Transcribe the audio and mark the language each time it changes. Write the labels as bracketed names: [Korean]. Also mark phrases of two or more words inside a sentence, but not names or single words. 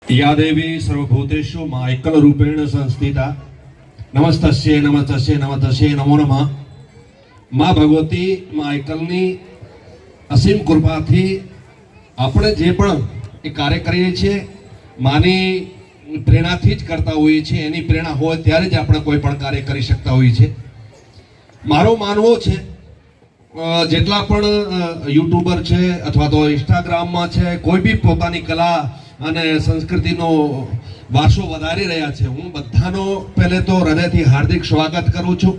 [Sanskrit] या देवी सर्वभूतेषु मा एकल रूपेण संस्थिता नमस्तस्ये नमस्तस्ये नमस्तस्ये नमो नमः। [Gujarati] મા ભગવતી મા એકલની અસીમ કૃપાથી આપણે જે પણ એ કાર્ય કરીએ છીએ માની પ્રેરણાથી જ કરતા હોઈએ છીએ। એની પ્રેરણા હોય ત્યારે જ આપણે કોઈ પણ કાર્ય કરી શકતા હોઈએ છીએ। મારો માનવો છે જેટલા પણ યુટ્યુબર છે અથવા તો ઇન્સ્ટાગ્રામમાં છે કોઈ બી પોતાની કલા અને સંસ્કૃતિનો વારસો વધારી રહ્યા છે, હું બધાનો પહેલે તો હૃદયથી હાર્દિક સ્વાગત કરું છું।